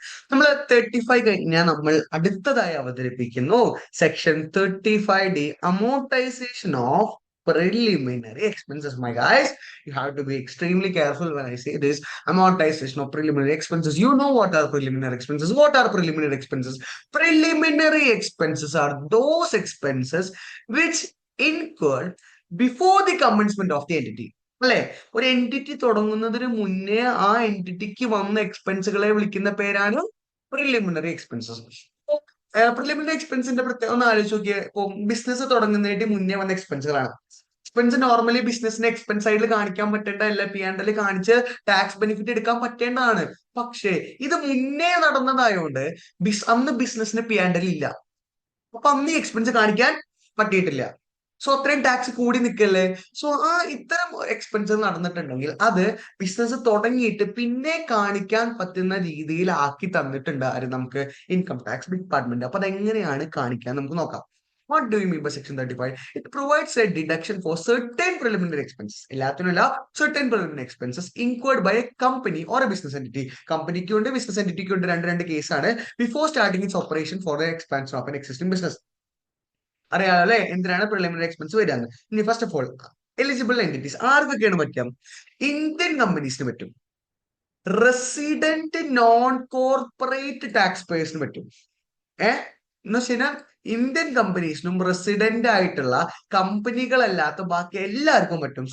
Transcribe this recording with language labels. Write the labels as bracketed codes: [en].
[ml] നമ്മൾ 35 കഴിഞ്ഞാൽ നമ്മൾ അടുത്തതായി അവതരിപ്പിക്കുന്നു section 35D, [en] amortization of preliminary expenses. My guys, you have to be extremely careful when I say this. Amortization of preliminary expenses. You know what are preliminary expenses? What are preliminary expenses? Preliminary expenses are those expenses which incurred before the commencement of the entity. [ml] അല്ലെ? ഒരു entity തുടങ്ങുന്നതിന് മുന്നേ ആ എൻറ്റിറ്റിക്ക് വന്ന എക്സ്പെൻസുകളെ വിളിക്കുന്ന പേരാണ് preliminary expenses. Preliminary എക്സ്പെൻസിന്റെ പ്രത്യേകം ഒന്ന് ആലോചിച്ച് നോക്കിയാൽ, ഇപ്പൊ ബിസിനസ് തുടങ്ങുന്നതിന് മുന്നേ വന്ന എക്സ്പെൻസുകളാണ്. എക്സ്പെൻസ് നോർമലി ബിസിനസിന് എക്സ്പെൻസ് ആയിട്ട് കാണിക്കാൻ പറ്റേണ്ട, അല്ല P&L കാണിച്ച് ടാക്സ് ബെനിഫിറ്റ് എടുക്കാൻ പറ്റേണ്ടതാണ്. പക്ഷേ ഇത് മുന്നേ നടന്നതായോണ്ട് അന്ന് ബിസിനസിന് P&L ഇല്ല, അപ്പൊ അന്ന് ഈ എക്സ്പെൻസ് കാണിക്കാൻ പറ്റിയിട്ടില്ല. സോ അത്രയും ടാക്സ് കൂടി നിൽക്കല്ലേ. സോ ഇത്തരം എക്സ്പെൻസ് നടന്നിട്ടുണ്ടെങ്കിൽ അത് ബിസിനസ് തുടങ്ങിയിട്ട് പിന്നെ കാണിക്കാൻ പറ്റുന്ന രീതിയിൽ ആക്കി തന്നിട്ടുണ്ട് ആര്? നമുക്ക് ഇൻകം ടാക്സ് ഡിപ്പാർട്ട്മെന്റ്. അപ്പൊ അതെങ്ങനെയാണ് കാണിക്കാൻ നമുക്ക് നോക്കാം. [en] What do you mean by section 35? It provides a deduction for certain preliminary expenses. [ml] എല്ലാത്തിനുള്ള [en] certain preliminary expenses incurred by a company or a business entity. [ml] കമ്പനിക്ക് ഉണ്ട്, ബിസിനസ് എന്റിറ്റിക്ക് ഉണ്ട്, രണ്ട് കേസാണ്. [en] Before starting its operation for the expansion of an existing business. [ml] അറിയാലോ അല്ലെ എന്തിനാണ് preliminary expense വരിക. ഇനി first of all eligible entities ആർക്കൊക്കെയാണ് പറ്റുക? ഇന്ത്യൻ കമ്പനീസിന് പറ്റും, റെസിഡന്റ് നോൺ കോർപ്പറേറ്റ് ടാക്സ് പേയേഴ്സിന് പറ്റും. എന്ന് വെച്ചാൽ ഇന്ത്യൻ കമ്പനീസിനും റെസിഡന്റ് ആയിട്ടുള്ള കമ്പനികളല്ലാത്ത ബാക്കി എല്ലാവർക്കും പറ്റും.